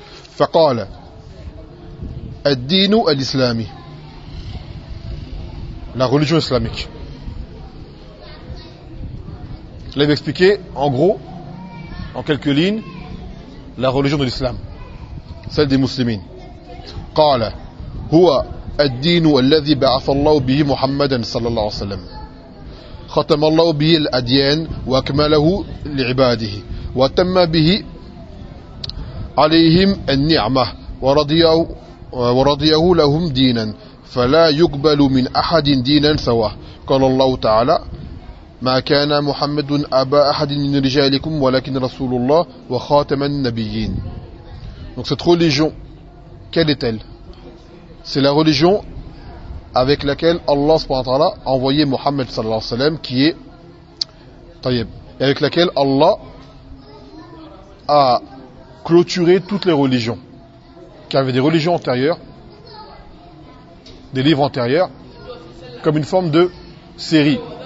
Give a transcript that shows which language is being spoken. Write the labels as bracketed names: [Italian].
[Arabic] Faqala ad-dinu al-islami. [French] La religion islamique. Je l'avais expliqué en gros, en quelques lignes, la religion de l'islam, celle des musulmans. [Arabic] قال هو الدين الذي بعث الله به محمدا صلى الله عليه وسلم ختم الله به الأديان وأكمله لعباده وتم به عليهم النعمة ورضيه لهم دينا فلا يقبل من أحد دينا سواه. قال الله تعالى: ما كان محمد أبا أحد من رجالكم ولكن رسول الله وخاتم النبيين. [French] Donc cette religion, quelle est-elle? C'est la religion avec laquelle Allah subhanahu wa ta'ala a envoyé Mohammed sallallahu alayhi wa sallam, qui est tayyib, et avec laquelle Allah a clôturé toutes les religions, qui avaient des religions antérieures, des livres antérieurs, comme une forme de série.